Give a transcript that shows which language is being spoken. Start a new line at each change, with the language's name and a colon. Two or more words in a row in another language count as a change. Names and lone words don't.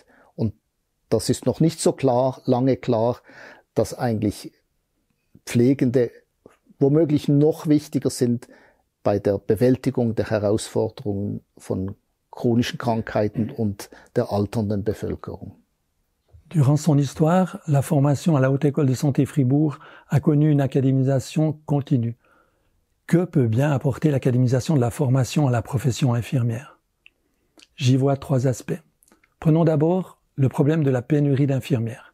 German: Und das ist noch nicht so klar, lange klar, dass eigentlich Pflegende womöglich noch wichtiger sind bei der Bewältigung der Herausforderungen von chronischen Krankheiten und der alternden Bevölkerung.
French: Durant son histoire, la formation à la Haute École de Santé Fribourg a connu une académisation continue. Que peut bien apporter l'académisation de la formation à la profession infirmière? J'y vois trois aspects. Prenons d'abord le problème de la pénurie d'infirmières.